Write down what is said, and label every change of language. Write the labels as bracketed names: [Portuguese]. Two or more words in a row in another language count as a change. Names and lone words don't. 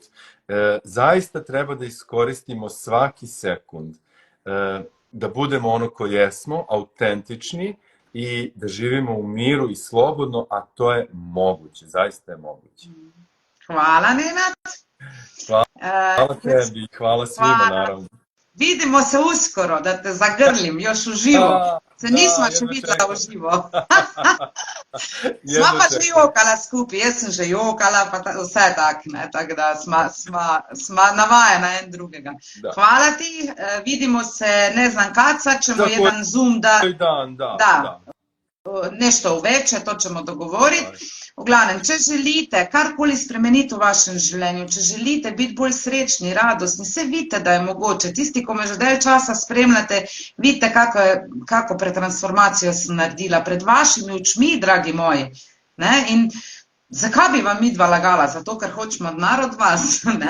[Serbian] Zaista treba da iskoristimo svaki sekund, da budemo ono ko jesmo, autentični, i da živimo u miru i slobodno, a to je moguće, zaista je moguće. Hvala, Nenad. Hvala tebi, hvala svima, naravno. Vidimo se uskoro, da te zagrlim, još uživo. [Slovenian] Se nismo še videla uživo. Sva pa že jokala skupaj, jaz sem že jokala, pa vse tak, tako da sva navajena en drugega. [Serbian] Hvala ti, vidimo se, ne znam kad, sad ćemo jedan Zoom da nešto uveče, to ćemo dogovoriti. [Slovenian] V glavnem, če želite karkoli spremeniti v vašem življenju, če želite biti bolj srečni, radostni, se vidite, da je mogoče. Tisti, ko me že dalj časa spremljate, vidite, kako pretransformacijo sem naredila pred vašimi očmi, dragi moji. In zakaj bi vam midva lagala? Zato, ker hočemo denar od vas?